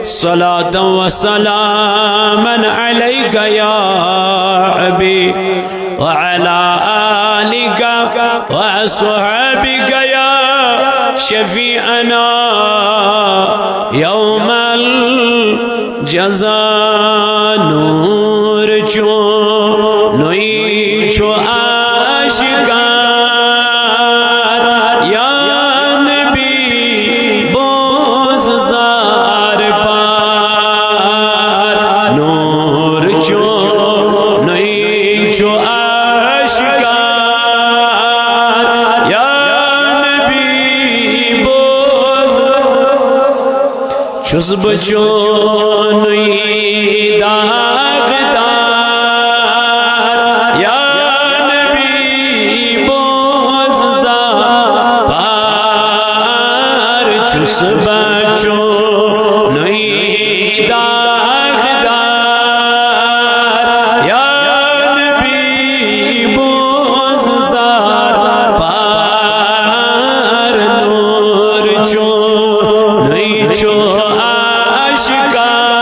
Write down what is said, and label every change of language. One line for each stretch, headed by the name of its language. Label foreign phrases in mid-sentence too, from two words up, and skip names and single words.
Arabic: صلاةً وسلامًا عليك يا حبيب وعلى آلك وأصحابك يا شفيعنا يوم الجزاء.
Kashmiri: नूर चो नोई चो आशिकार या नबी बोझ ज़ार पार। नूर चो नोई चो आशिकार या नबी बोझ चुस बचो नोई दागदार या नबी बोझ ज़ार पार। चुस बचो नोई दागदार या नबी बोझ ज़ार पार। नूर चो नोई चो आशिकार